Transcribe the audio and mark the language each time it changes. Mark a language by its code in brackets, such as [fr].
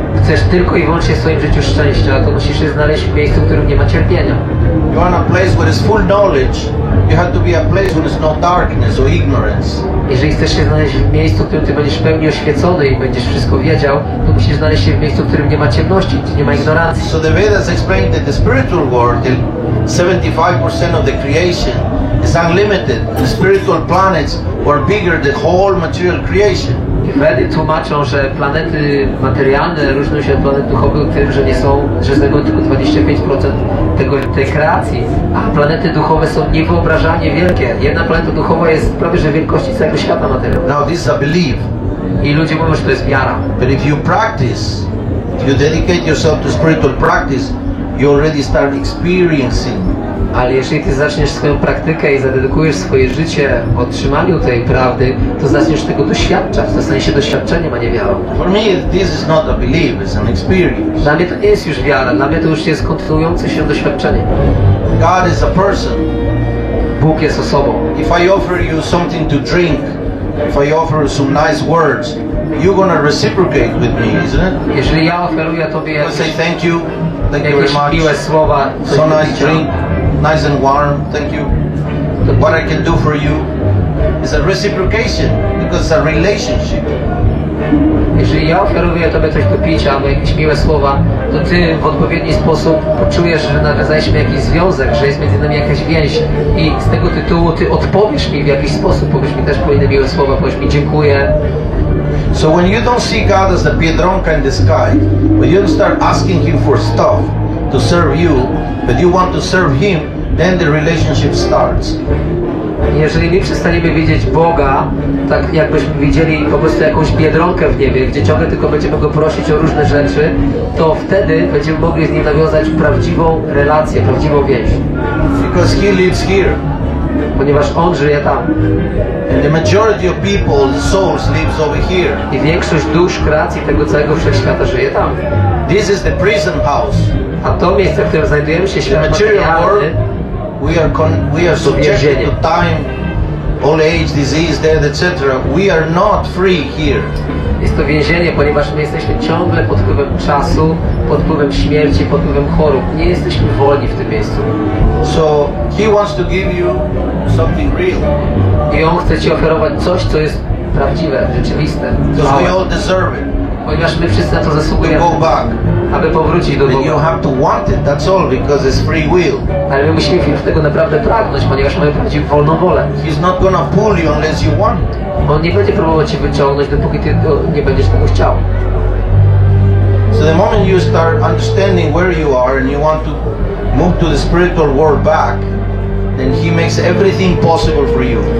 [pl] Chcesz tylko i wyłącznie w swoim życiu szczęścia, to musisz się znaleźć w miejscu, w którym nie ma cierpienia. [en] You want a place where there is full knowledge. You have to be a place where there is no darkness or ignorance. [pl] Jeżeli chcesz się znaleźć w miejscu, w którym ty będziesz w pełni oświecony i będziesz wszystko wiedział, to musisz znaleźć się w miejscu, w którym nie ma ciemności, gdzie nie ma ignorancji. [en] So the Vedas explain that the spiritual world, the 75% of the creation is unlimited. The spiritual planets are bigger than whole material creation. [pl] Wedy tłumaczą, że planety materialne różnią się od planet duchowych tym, że znajdują tylko 25% tej kreacji, a planety duchowe są niewyobrażalnie wielkie. Jedna planeta duchowa jest prawie że wielkości całego świata materialnego. [en] Now this is a belief. [pl] I ludzie mówią, że to jest wiara. [en] But if you practice, if you dedicate yourself to spiritual practice, you already start experiencing. [pl] Ale jeżeli ty zaczniesz swoją praktykę i zadedykujesz swoje życie otrzymaniu tej prawdy, to zaczniesz tego doświadczać. To stanie się doświadczeniem, a nie wiarą. [en] For me, this is not a belief, it's an experience. [pl] Dla mnie to nie jest już wiara, dla mnie to już jest kontynuujące się doświadczenie. [en] God is a person. [pl] Bóg jest osobą. [en] If I offer you something to drink, if I offer you some nice words, you're gonna reciprocate with me, isn't it? [pl] Jeżeli ja oferuję Tobie [en] You say thank you very [pl] jakieś miłe [en] much. [pl] słowa, coś [en] So [pl] do [en] nice [pl] picia, [en] drink, nice and warm, thank you. What I can do for you is a reciprocation because it's a relationship. [pl] jeżeli ja oferuję Tobie coś do picia albo jakieś miłe słowa, to Ty w odpowiedni sposób poczujesz, że nawiązaliśmy jakiś związek, że jest między nami jakaś więź i z tego tytułu Ty odpowiesz mi w jakiś sposób, powiesz mi też kolejne miłe słowa, powiesz mi dziękuję. [en] So when you don't see God as the Piedronka in the sky, when you don't start asking Him for stuff to serve you, but you want to serve Him, then the relationship starts. [pl] Jeżeli my przestaniemy widzieć Boga, tak jakbyśmy widzieli po prostu jakąś biedronkę w niebie, gdzie ciągle tylko będziemy Go prosić o różne rzeczy, to wtedy będziemy mogli z Nim nawiązać prawdziwą relację, prawdziwą więź. [en] Because He lives here. [pl] Ponieważ On żyje tam. [en] And the majority of people, the souls, lives over here. [pl] I większość dusz kreacji tego całego wszechświata żyje tam. [en] This is the prison house. [pl] A to miejsce, w którym znajdujemy się, [en] The [pl] świat [en] material world, [pl] materialny, [en] we are subjected to time, old age, disease, death, etc. We are not free here. [pl] jest to więzienie, ponieważ my jesteśmy ciągle pod wpływem czasu, pod wpływem śmierci, pod wpływem chorób. Nie jesteśmy wolni w tym miejscu. [en] So He wants to give you something real. [pl] I On chce Ci oferować coś, co jest prawdziwe, rzeczywiste. [en] Because we all deserve it. [pl] Ponieważ my wszyscy na to [en] To [pl] zasługujemy, [en] go back. [pl] aby powrócić do [en] But you [pl] Boga. [en] have to want it, that's all, because it's free will. [pl] Ale my musimy tego naprawdę pragnąć, ponieważ mamy prawdziwą wolną wolę. [en] He's not gonna pull you unless you want it. [pl] On nie będzie próbował Cię wyciągnąć, dopóki Ty nie będziesz tego chciał. [en] So the moment you start understanding where you are and you want to move to the spiritual world back, then He makes everything possible for you.